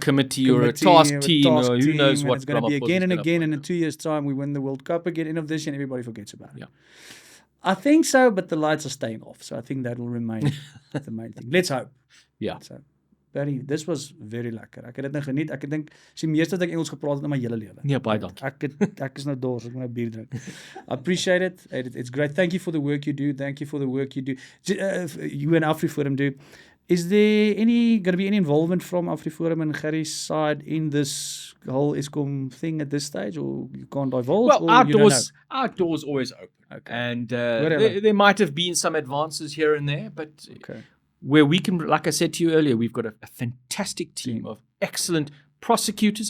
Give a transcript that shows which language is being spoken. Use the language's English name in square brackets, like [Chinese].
[English] Committee or a task team, or who knows what. It's going to be again and again, and in 2 years' time, we win the World Cup again, end of this year, and everybody forgets about it. Yeah. I think so, but the lights are staying off, so I think that will remain the main thing. Let's hope. Yeah. So, Barry, this was very lekker. [Afrikaans] Ek het dit nou geniet. Ek dink dis die meeste dat ek Engels gepraat het in my hele lewe. Nee, baie dankie. Ek is nou dors, ek moet nou bier drink. [English] I appreciate it. It's great. Thank you for the work you do. Thank you for the work you do. You and Afriforum do. Is there going to be any involvement from Afriforum and Gerry's side in this whole Eskom thing at this stage, or you can't divulge? Well, our doors always open. Okay. And there might have been some advances here and there, but where we can, like I said to you earlier, we've got a fantastic team of excellent prosecutors.